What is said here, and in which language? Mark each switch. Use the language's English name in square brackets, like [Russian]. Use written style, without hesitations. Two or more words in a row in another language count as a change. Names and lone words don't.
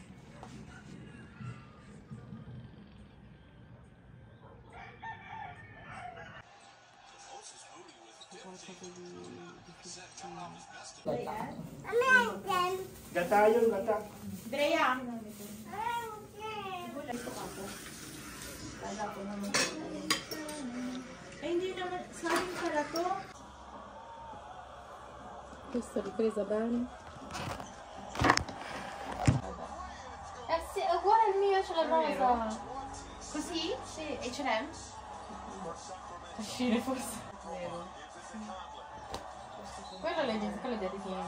[Filipino] Gata yun, gata. Drea. Ay, hindi naman. Sa akin pala to. [Italian] Questa ripresa bene. Sì, è uguale al mio, ce l'abbiamo rosa. Così? Sì, H&M. Uscire forse. Quello le dice, quello è di chi?